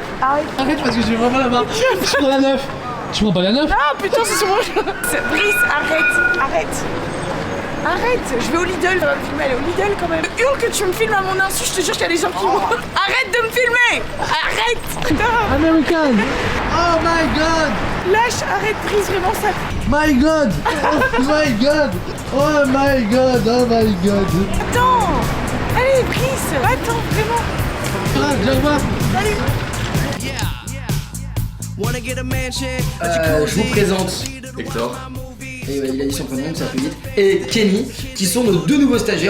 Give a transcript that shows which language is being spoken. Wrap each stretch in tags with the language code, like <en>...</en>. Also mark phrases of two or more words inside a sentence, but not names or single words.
<fr>Arrête parce que j'ai vraiment la main. Je prends la 9. Tu prends pas la 9? Ah putain, c'est sur moi. Brice, arrête. Arrête, je vais au Lidl, ça va me filmer, aller au Lidl quand même. Hurle que tu me filmes à mon insu, je te jure qu'il y a des gens qui vont. Arrête de me filmer. Arrête. Putain.</fr> <en>American. Oh my god.</en> <fr>Lâche, arrête, Brice, vraiment ça.</fr> <en>My god. Oh my god. Oh my god. Oh my god.</en> <fr>Attends. Allez, Brice, attends, vraiment. Ah, viens voir. Je vous présente Hector. Et ouais, il a dit son prénom, ça fait vite. Et Kenny, qui sont nos 2 nouveaux stagiaires.</fr>